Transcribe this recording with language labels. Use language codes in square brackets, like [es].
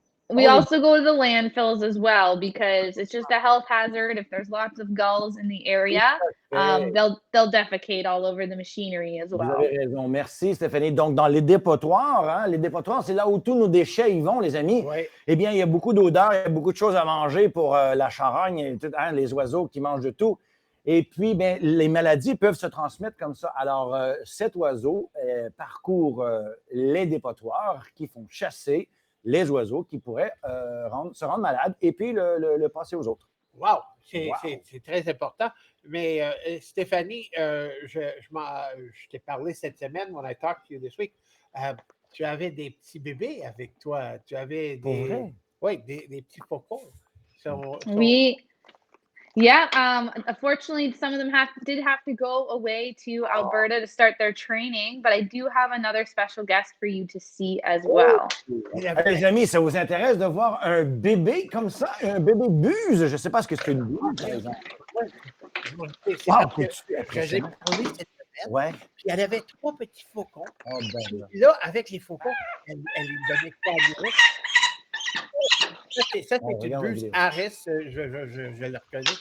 [en] We also go to the landfills as well because it's just a health hazard. If there's lots of gulls in the area, they'll defecate all over the machinery as well. [fr] Vous avez raison. Merci, Stéphanie. Donc, dans les dépotoirs, c'est là où tous nos déchets y vont, les amis. Oui. Eh bien, il y a beaucoup d'odeurs, il y a beaucoup de choses à manger pour la charogne, et tout, les oiseaux qui mangent de tout. Et puis, bien, les maladies peuvent se transmettre comme ça. Alors, cet oiseau parcourt les dépotoirs qui font chasser les oiseaux qui pourraient se rendre malades et puis le passer aux autres. Wow! C'est très important. Mais Stéphanie, je t'ai parlé cette semaine, [en] when I talked to you this week, [fr] tu avais des petits bébés avec toi. Tu avais des petits faucons. Oui. [en] Yeah, unfortunately, some of them did have to go away to Alberta to start their training, but I do have another special guest for you to see as well. [fr] Les amis, ça vous intéresse de voir un bébé comme ça, un bébé buse? Je ne sais pas ce que c'est une buse, par exemple. J'ai parlé cette semaine, puis elle avait 3 petits faucons. Là, avec les faucons, elle lui donnait quoi à nourrir. Ça, c'est une buse Harris, je le reconnais.